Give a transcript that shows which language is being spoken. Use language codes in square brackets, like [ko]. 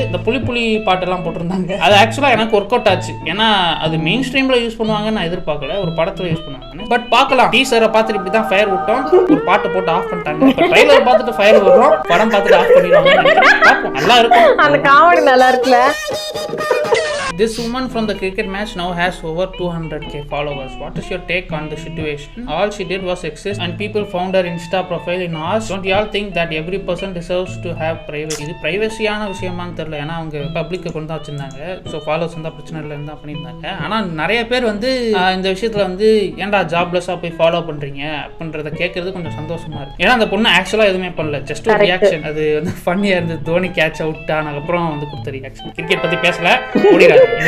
[ta] இந்த புலி பாட்டெல்லாம் போட்டிருந்தாங்க, அது ஆக்சுவலா எனக்கு ஒர்க் அவுட் ஆச்சு. ஏன்னா அது மெயின் ஸ்ட்ரீம்ல யூஸ் பண்ணுவாங்கன்னு நான் எதிர்பார்க்கல, ஒரு படத்துல யூஸ் பண்ணுவாங்க. பட் பார்க்கலாம். டீசரை பார்த்துட்டு இப்படி தான் ஃபயர் விட்டோம், ஒரு பாட்டு போட்டு ஆஃப் பண்ணிட்டாங்க. ட்ரைலர் பார்த்துட்டு ஃபயர் விடுறோம், படம் பார்த்துட்டு ஆஃப் பண்ணிடுவாங்க. பார்ப்போம், நல்லா இருக்கும். அந்த காமெடி நல்லா இருக்குல்ல. [en] This woman from the cricket match now has over 200k followers. What is your take on the situation? All she did was exist and people found her Insta profile in hours. Don't y'all think that every person deserves to have privacy? [ta] இது பிரைவசியான விஷயமான்னு தெரியல. ஏன்னா அவங்க பப்ளிக்கை கொண்டு தான் வச்சிருந்தாங்க. So followers இருந்தால் பிரச்சனை இல்லைன்னு தான் பண்ணியிருந்தாங்க. ஆனால் நிறைய பேர் வந்து இந்த விஷயத்தில் வந்து ஏன்டா ஜாப்லெஸ்ஸாக போய் ஃபாலோ பண்ணுறீங்க அப்படின்றத கேட்கறது கொஞ்சம் சந்தோஷமா இருக்கு. ஏன்னா அந்த பொண்ணு ஆக்சுவலாக எதுவுமே பண்ணல, ஜஸ்ட் ஒரு ரியாக்ஷன். அது வந்து ஃபன்னியாக இருந்தது. தோனி கேட்ச் அவுட் ஆனதுக்கப்புறம் வந்து கொடுத்த ரியாக்ஷன். கிரிக்கெட் பற்றி பேசல, ஓடிடாது.